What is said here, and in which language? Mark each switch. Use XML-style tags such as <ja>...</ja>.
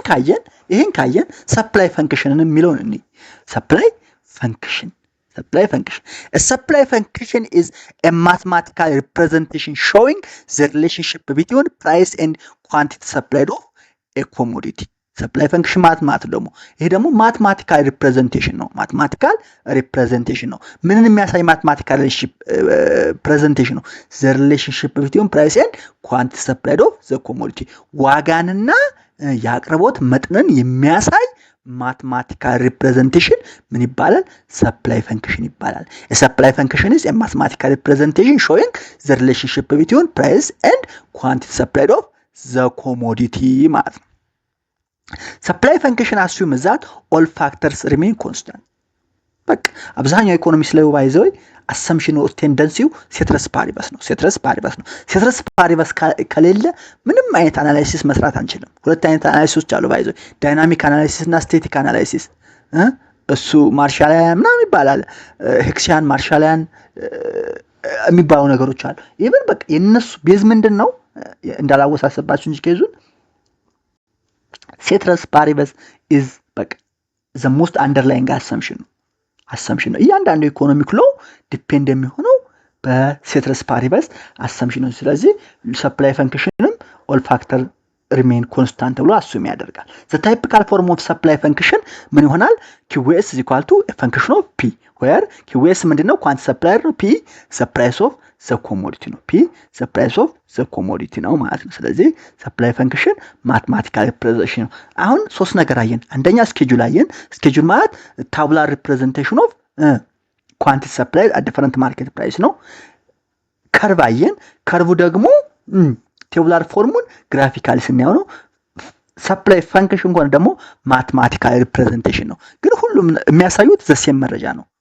<am>ይሄን ካየን ሰፕላይ ፈንክሽንን የሚለውን እንይ። ሰፕላይ ፈንክሽን</am> <en>a supply function is a mathematical representation showing the relationship between price and quantity supplied of a commodity።</en> <am>ሰፕላይ ፈንክሽን ማለት ደግሞ ይሄ ደግሞ ማትማቲካል ሪፕሬዘንቴሽን ነው። ምንን የሚያሳይ ማትማቲካል ሪፕሬዘንቴሽን ነው?</am> <en>the relationship between price and quantity supplied of the commodity</en> <am>ዋጋንና የአቅርቦት መጠንን የሚያሳይ</am> <en>mathematical representation</en> <am>ምን ይባላል?</am> <en>supply function</en> <am>ይባላል።</am> <en>a supply function is a mathematical representation showing the relationship between price and quantity supplied of the commodity</en> <am>ማለት ነው።</am> <en>supply function assumes that all factors remain constant።</en> <am>በቃ አብዛኛው ኢኮኖሚክስ ላይ ባይዘው assumption or tendency ceteris paribus ነው። ceteris paribus ከሌለ ምንም አይነት አናላይሲስ መስራት አንችልም። ሁለት አይነት አናላይሲሶች አሉ ባይዘው ዳይናሚክ አናላይሲስ እና ስቴቲክ አናላይሲስ። እሱ ማርሻላያን ምናምን ይባላል። ሄክሲያን ማርሻላያን የሚባሉ ነገሮች አሉ። ኢቭን በቃ የነሱ ቤዝ ምንድነው እንዳላወሳሰባችሁ እንጂ ከይዙን ceteris paribus is በቃ</am> <en>the most underlying assumption</en> <am>ነው። እያንዳንዱ ኢኮኖሚክ ሎው ዲፔንድ የሚሆነው በceteris paribus assumption ነው። ስለዚህ supply functionንም all factor remain constant ብሎ አሱም ያደርጋል።</am> <en>the typical form of supply function</en> <am>ምን ይሆናል?</am> <en>QS is equal to a function of P where QS</en> <am>ምንድነው? quantity supplied ነው። P the price of the commodity ነው። P the price of the commodity ነው ማለት ነው። ስለዚህ supply function mathematical representation ነው። አሁን ሶስት ነገር አየን። አንደኛ ስኬጁል አየን። ስኬጁል ማለት</am> <en>tabular representation of quantity supplied at different market price</en> <am>ነው። ከርቭ አየን። ከርቭ ደግሞ tabular ፎርሙን ግራፊካሊ ስናየው ነው። supply function ሆነ ደግሞ mathematical representation ነው። ግን ሁሉም የሚያሳዩት ዘሴም መረጃ ነው።</am>